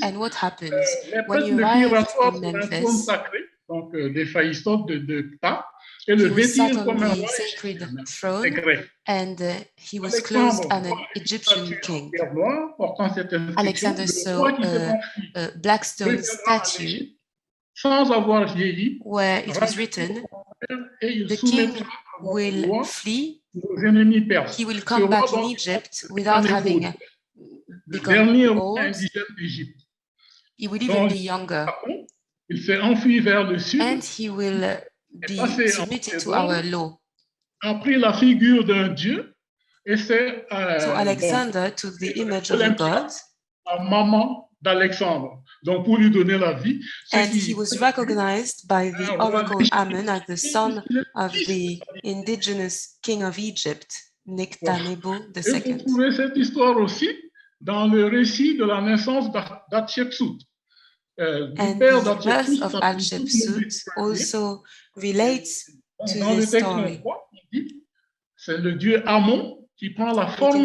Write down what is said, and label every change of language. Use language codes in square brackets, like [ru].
[en] and what happens when you arrive in Memphis? [fr] Donc des phaïstotes de Ptah, et le vêtirent comme un roi [en] sacred throne, and he was clothed as an Egyptian king. Alexander saw a black stone statue [fr] sans avoir vieilli, [en] where it was written, the king will flee, he will come back in Egypt without having become old, he will even be younger, [fr] il s'est enfui vers le sud, [en] and he will be submitted to our law. [fr] A pris la figure d'un dieu, et c'est [en] so Alexander took the image of a god, [fr] la maman d'Alexandre. Donc, pour lui donner la vie. [en] And he was recognized by the oracle Amun as the son of the indigenous king of Egypt, Nectanebo II. [fr] Et vous trouvez cette histoire aussi dans le récit de la naissance d'Hatshepsut. [en] And the birth of Hatshepsut also relates to this story. [fr] C'est le dieu Amon qui prend la forme